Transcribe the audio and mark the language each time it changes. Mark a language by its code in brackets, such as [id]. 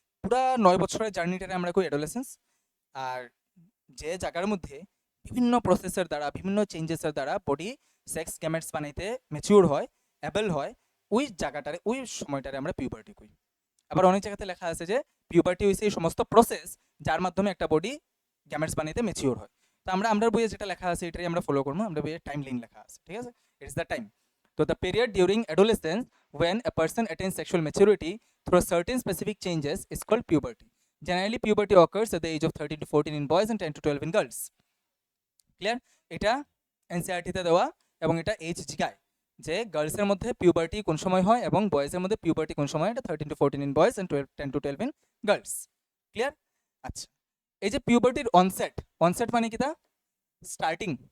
[bn] পুরা 9 বছরের জার্নিটারে আমরা কই অ্যাডোলেসেন্স। আর যে জায়গার মধ্যে বিভিন্ন প্রসেসের দ্বারা, বিভিন্ন চেঞ্জেসের দ্বারা বডি সেক্স গ্যামেটস বানাইতে ম্যাচিউর হয়, অ্যাবল হয়, ওই জায়গাটারে, ওই সময়টারে আমরা পিউবার্টি কই। আবার অনেক জায়গাতে লেখা আছে যে পিউবার্টি হইছে এই সমস্ত প্রসেস যার মাধ্যমে একটা বডি গ্যামেটস বানাইতে ম্যাচিউর হয়। তো আমরা বইয়ে যেটা লেখা আছে এটাই আমরা ফলো করবো, আমরা বইয়ে টাইম লাইন লেখা আছে, ঠিক আছে? [en] It's the time. তো the period during adolescence when a person attains sexual maturity through certain specific changes is called puberty. Generally, puberty occurs at the age of 13 to 14 in boys and 10 to 12 in girls. Clear? [bn] এটা এনসিইআরটিতে দেওয়া এবং এটা age জিগায় যে গার্লসের মধ্যে puberty কোন সময় হয় এবং বয়েজের মধ্যে পিউবার্টি কোন সময়, এটা [en] 13 to 14 in boys and 10 to 12 in girls. [bn] Clear? আচ্ছা, এই যে পিউবার্টির অনসেট, অনসেট মানে কি? তা স্টার্টিং।